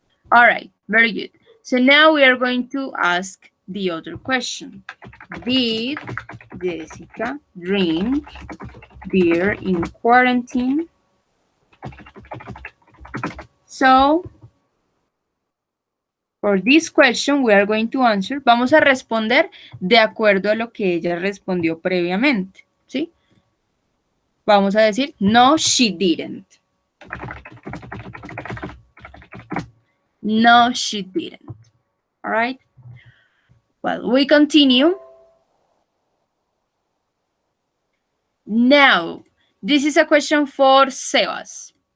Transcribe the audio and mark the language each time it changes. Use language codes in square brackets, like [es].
[en] All right, very good. So now we are going to ask the other question. Did Jessica drink beer in quarantine? So, for this question, we are going to answer. [es] Vamos a responder de acuerdo a lo que ella respondió previamente, ¿sí? Vamos a decir, [en] no, she didn't. No, she didn't. All right? Well, we continue. Now, this is a question for Sebas.